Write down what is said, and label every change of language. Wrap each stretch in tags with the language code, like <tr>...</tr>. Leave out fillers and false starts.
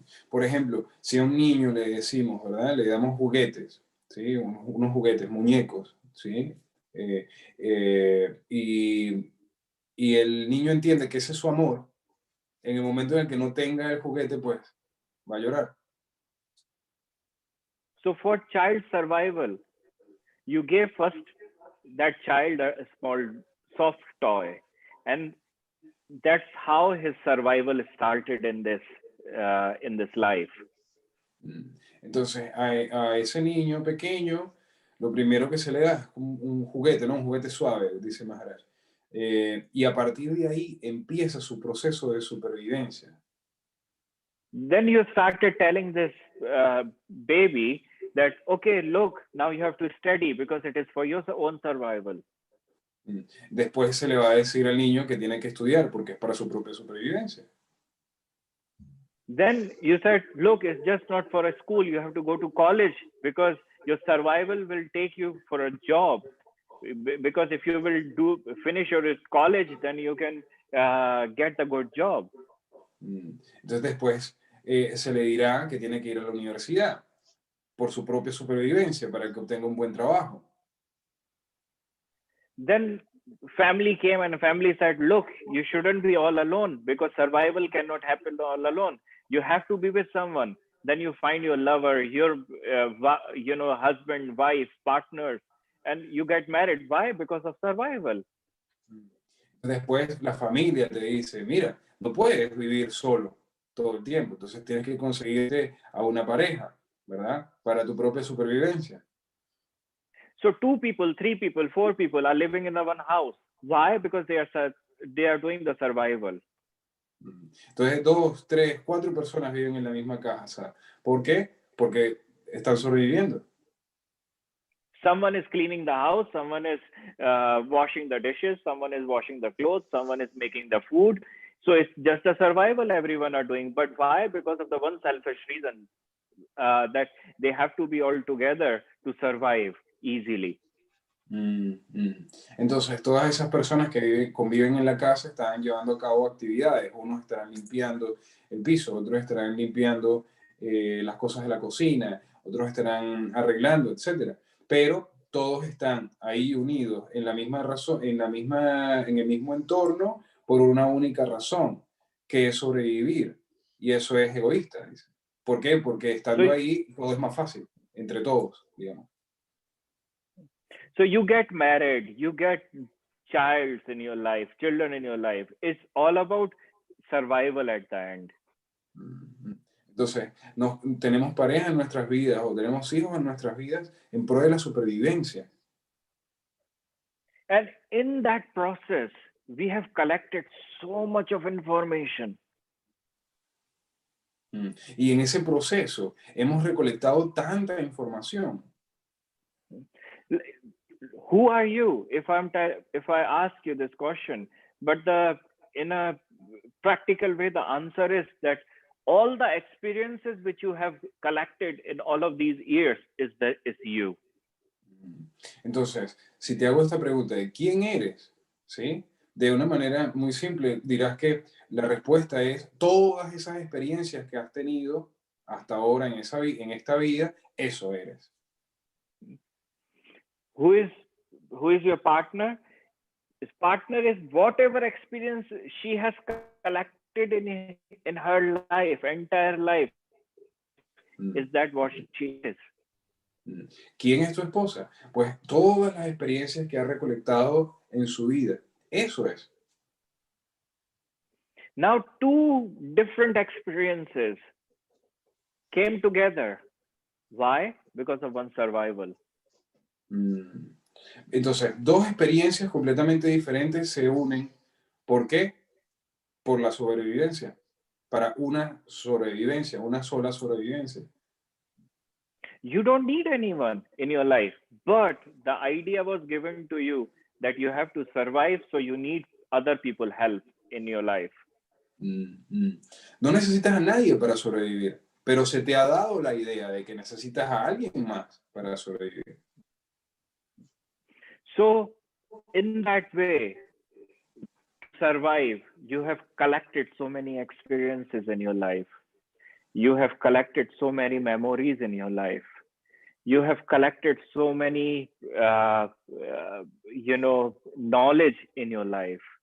<es>Por ejemplo, si a un niño le decimos, ¿verdad? Le damos juguetes, ¿sí? Unos juguetes, muñecos, ¿sí? Y el niño entiende que ese es su amor, en el momento en el que no tenga el juguete, pues va a llorar.</es> <en>So for child survival, you gave first that child a small soft toy, and that's how his survival started in this life.</en> <es>Entonces a ese niño pequeño, lo primero que se le da es un juguete, ¿no? Un juguete suave, dice Maharaj. Y a partir de ahí empieza su proceso de supervivencia.</es> <en>Then you started telling this baby that, okay, look, now you have to study because it is for your own survival. Después se le va a decir al niño que tiene que estudiar porque es para su propia supervivencia. Then you said, look, it's just not for a school. You have to go to college because your survival will take you for a job. Because if you will finish your college, then you can get a good job.</en> <es>Entonces después se le dirá que tiene que ir a la universidad por su propia supervivencia para que obtenga un buen trabajo.</es> <en>Then family came and family said, look, you shouldn't be all alone because survival cannot happen all alone. You have to be with someone. Then you find your lover, your husband, wife, partners, and you get married. Why? Because of survival.</en> <es>Después la familia te dice, mira, no puedes vivir solo todo el tiempo, entonces tienes que conseguirte a una pareja, ¿verdad? Para tu propia supervivencia.</es> <en>So 2 people, 3 people, 4 people are living in one house. Why? Because they are doing the survival.</en> <es>Entonces 2, 3, 4 personas viven en la misma casa. ¿Por qué? Porque están sobreviviendo.</es> <en>Someone is cleaning the house, someone is washing the dishes, someone is washing the clothes, someone is making the food. So it's just a survival everyone are doing. But why? Because of the one selfish reason that they have to be all together to survive easily.</en> <es>Entonces todas esas personas que conviven en la casa están llevando a cabo actividades. Unos estarán limpiando el piso, otros estarán limpiando las cosas de la cocina, otros estarán arreglando, etcétera. Pero todos están ahí unidos en la misma razón, en el mismo entorno por una única razón, que es sobrevivir. Y eso es egoísta, dice. ¿Por qué? Porque estando ahí todo es más fácil, entre todos, digamos.</es> <en>So you get married, you get children in your life. It's all about survival at the end.</en> <es>Entonces, tenemos pareja en nuestras vidas o tenemos hijos en nuestras vidas en pro de la supervivencia.</es> <en>And in that process, we have collected so much of information.</en> <es>Y en ese proceso hemos recolectado tanta información.</es> <en>Who are you? If I ask you this question, but in a practical way, the answer is that all the experiences which you have collected in all of these years is you.</en> <es>Entonces, si te hago esta pregunta de quién eres, ¿sí? De una manera muy simple, dirás que la respuesta es todas esas experiencias que has tenido hasta ahora en esta vida, eso eres.</es> <en>Who is your partner? His partner is whatever experience she has collected in her life, entire life. Is that what she is?</en> <es>¿Quién es tu esposa? Pues todas las experiencias que ha recolectado en su vida. Eso es.</es> <en>Now two different experiences came together. Why? Because of one survival.</en> <es>Entonces, dos experiencias completamente diferentes se unen. ¿Por qué? Por la sobrevivencia. Para una sobrevivencia, una sola sobrevivencia.</es> <en>You don't need anyone in your life, but the idea was given to you that you have to survive, so you need other people help in your life.</en> <es>No necesitas a nadie para sobrevivir, pero se te ha dado la idea de que necesitas a alguien más para sobrevivir.</es> <en>So in that way, to survive, you have collected so many experiences in your life. You have collected so many memories in your life. You have collected so many, knowledge in your life.</en>